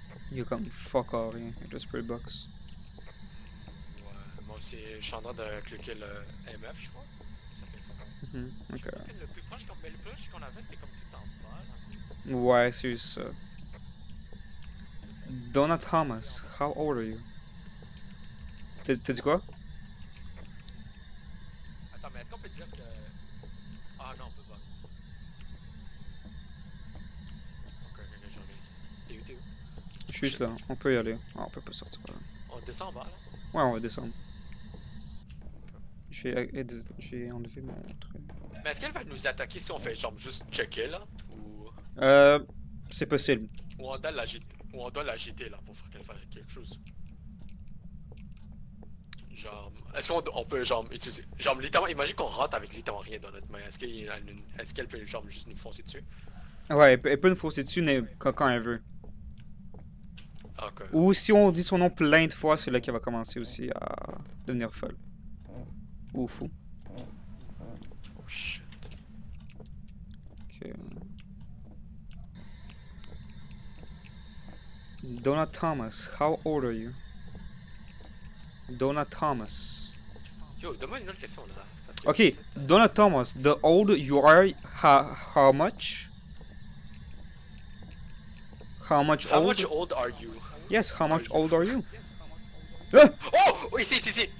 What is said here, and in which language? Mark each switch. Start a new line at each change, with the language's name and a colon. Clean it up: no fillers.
French: Il y a comme fuck all rien avec le Spirit Box. Ouais, moi aussi, je suis en train de cliquer le MF, je crois. Ça fait pas mal. Ok. Le plus proche qu'on avait, c'était comme tout en bas, là. Ouais, c'est juste ça.
English: Donna Thomas, how old are you?
French: T'as dit quoi? Attends, mais est-ce qu'on peut dire que... Ah non, on peut pas. Ok, j'en ai. T'es où, t'es où? Je suis juste là, on peut y aller. Ah, on peut pas sortir par là. On descend en bas, là? Ouais, on va descendre. J'ai enlevé mon truc. Mais est-ce qu'elle va nous attaquer si on fait genre juste checker, là? Ou... C'est possible. Ou on doit l'agiter, ou on doit l'agiter, là, pour faire qu'elle fasse quelque chose? Genre, est-ce qu'on peut genre utiliser, genre littéralement, imagine qu'on rentre avec littéralement rien dans notre main, est-ce qu'elle peut genre juste nous foncer dessus? Ouais, elle peut nous fausser dessus quand elle veut. Ok. Ou si on dit son nom plein de fois, c'est là qu'elle va commencer aussi à devenir folle. Ou fou.
English: Oh shit.
French: Ok.
English: Donna Thomas, how old are you? Donna Thomas.
French: Yo, donne-moi une autre question là. Parce que-
English: Ok, Donna Thomas, the old you are, how much? How much How old? much old are you? Yes, how much old are you?
French: Oh! Oh, ici, ici!